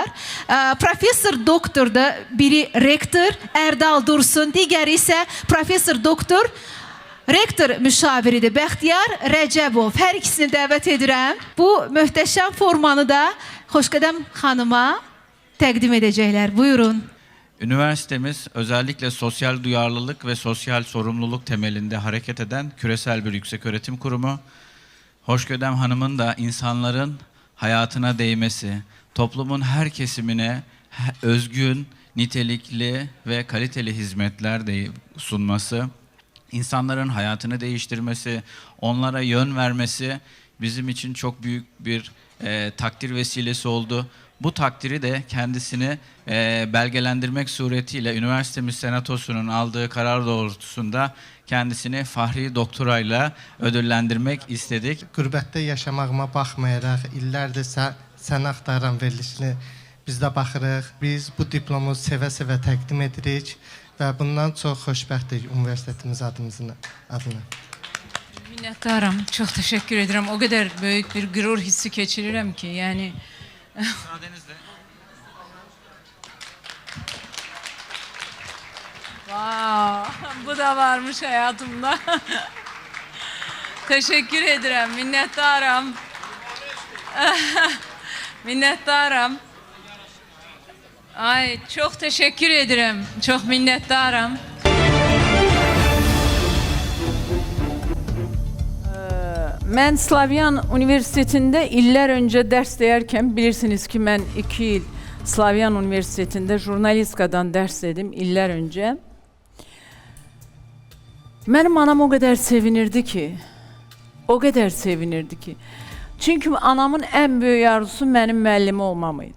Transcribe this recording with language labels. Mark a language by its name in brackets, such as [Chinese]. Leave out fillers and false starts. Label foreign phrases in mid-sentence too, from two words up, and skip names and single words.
[Azerbaijani] Professor doktorda, biri rektor Ərdal Dursun, digəri isə professor doktor rektor müşaviridir Bəxtiyar Rəcəbov. Hər ikisini dəvət edirəm. Bu möhtəşəm formanı da Xoşqədəm xanıma təqdim edəcəklər. Buyurun. [Turkish] Üniversitemiz özellikle sosyal duyarlılık ve sosyal sorumluluk temelinde hareket eden küresel bir yükseköğretim kurumu. Hoşgödem Hanım'ın da insanların hayatına değmesi, toplumun her kesimine özgün, nitelikli ve kaliteli hizmetler sunması, insanların hayatını değiştirmesi, onlara yön vermesi bizim için çok büyük bir takdir vesilesi oldu. Bu takdiri de kendisini belgelendirmek suretiyle üniversitemiz senatosunun aldığı karar doğrultusunda kendisini fahri doktorayla ödüllendirmek istedik. [Azerbaijani] Qürbətdə yaşamağıma baxmayaraq, illərdir sən axtaran verilişini biz də baxırıq. Biz bu diplomu sevə-sevə təqdim edirik və bundan çox xoşbəxtik universitetimiz adına. Minnətdaram, çox təşəkkür edirəm. O qədər böyük bir qürur hissi keçirirəm ki, yəni... [Turkish] Müsaadenizle. Wow, bu da varmış hayatımda. Teşekkür ederim, minnettarım. Minnettarım. Ay, çok teşekkür ederim. Çok minnettarım. [Azerbaijani] Mən Slavyan Universitetində illər öncə dərs deyərkən bilirsiniz ki, mən 2 il Slavyan Universitetində jurnalistikadan dərs dedim illər öncə. Mənim anam o qədər sevinirdi ki, çünki anamın ən böyük arzusu mənim müəllimi olmam idi.